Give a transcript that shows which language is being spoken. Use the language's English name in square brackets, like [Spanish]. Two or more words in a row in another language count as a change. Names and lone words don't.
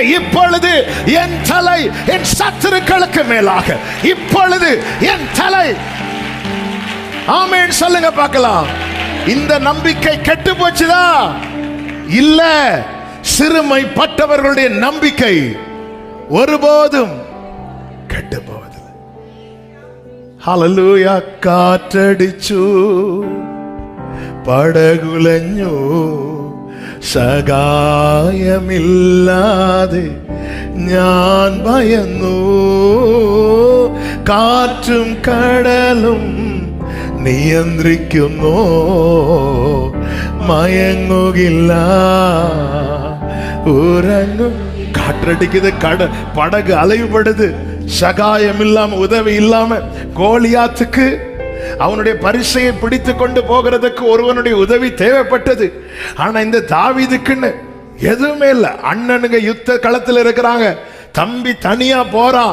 [Tamil] இப்பொழுது என் தலை என் சத்துருக்களுக்கு மேலாக. இப்பொழுது என் தலை. ஆமென் சொல்லுங்க பார்க்கலாம். இந்த நம்பிக்கை கெட்டு போச்சுதா? இல்ல. சிறுமைப்பட்டவர்களுடைய நம்பிக்கை ஒருபோதும் கெட்டு போவதில்லை. [Malayalam] ഹല്ലേലൂയ. കാറ്റടിച്ചു പടകുലഞ്ഞു സഹായമില്ലാതെ ഞാൻ ഭയന്നു. കാറ്റും കടലും നിയന്ത്രിക്കുന്നു, മയങ്ങുകില്ല, ഉറങ്ങും. [Tamil] காற்றடிக்குது, படகு அலைவுபடுது, சகாயம் இல்லாம உதவி இல்லாம. கோலியாத்துக்கு அவனுடைய பரிசையை பிடித்து கொண்டு போகிறதுக்கு ஒருவனுடைய உதவி தேவைப்பட்டது. ஆனா இந்த தாவீதுக்குன்னு எதுவுமே இல்ல. அண்ணனுங்க யுத்த களத்தில் இருக்கிறாங்க, தம்பி தனியா போறான்.